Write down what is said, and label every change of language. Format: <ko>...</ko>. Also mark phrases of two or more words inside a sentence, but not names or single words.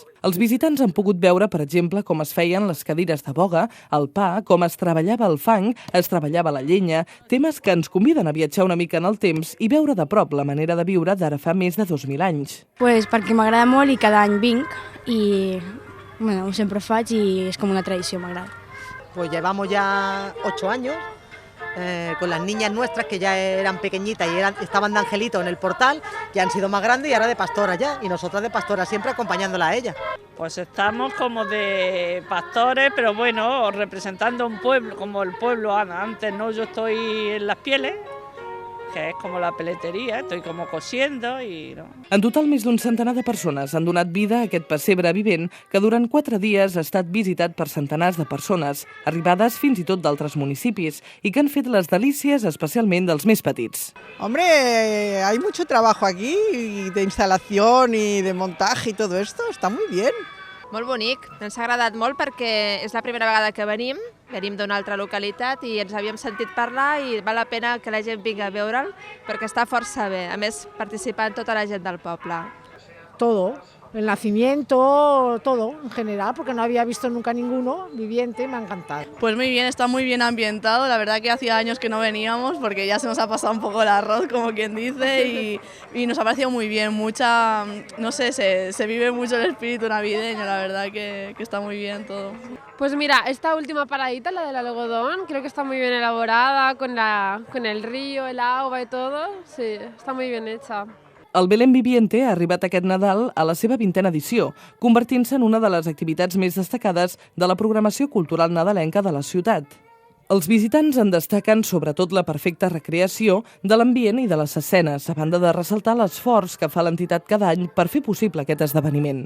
<ca>Els visitants han pogut veure, per exemple, com es feien les cadires de boga, el pa, com es treballava el fang, es treballava la llenya, temes que ens conviden a viatjar una mica en el temps i veure de prop la manera de viure d'ara fa més de 2.000 anys. Pues perquè m'agrada molt i cada any vinc i ho sempre faig i és com una tradició, m'agrada.</ca> <es>Pues llevamos ya 8 años con las niñas nuestras que ya eran pequeñitas y estaban de angelito en el portal, ya han sido más grandes y ahora de pastora ya, y nosotras de pastora siempre acompañándola a ella. Pues estamos como de pastores, pero bueno, representando un pueblo, como el pueblo antes, ¿no? Yo estoy en Las Pieles,</es> <ca>que és com la peleteria,</ca> <es>estoy como cosiendo i... No.</es> <ca>En total, més d'un centenar de persones han donat vida a aquest pessebre vivent que durant 4 dies ha estat visitat per centenars de persones, arribades fins i tot d'altres municipis, i que han fet les delícies especialment dels més petits.</ca> <es>Hombre, hay mucho trabajo aquí, de instalación y de montaje y todo esto, está muy bien.</es> <ca>Molt bonic, ens ha agradat molt perquè és la primera vegada que venim d'una altra localitat i ens havíem sentit parlar i val la pena que la gent vingui a veure'l perquè està força bé, a més participant tota la gent del poble.</ca> <es>Todo, el nacimiento, todo en general, porque no había visto nunca ninguno viviente, me ha encantado. Pues muy bien, está muy bien ambientado, la verdad que hacía años que no veníamos porque ya se nos ha pasado un poco el arroz, como quien dice, y nos ha parecido muy bien, no sé, se vive mucho el espíritu navideño, la verdad que está muy bien todo. Pues mira, esta última paradita, la del algodón, creo que está muy bien elaborada, con el río, el agua y todo, sí, está muy bien hecha.</es> <ca>El Belén Viviente ha arribat aquest Nadal a la seva 20a edició, convertint-se en una de les activitats més destacades de la programació cultural nadalenca de la ciutat. Els visitants en destaquen sobretot la perfecta recreació de l'ambient i de les escenes, a banda de ressaltar l'esforç que fa l'entitat cada any per fer possible aquest esdeveniment.</ca>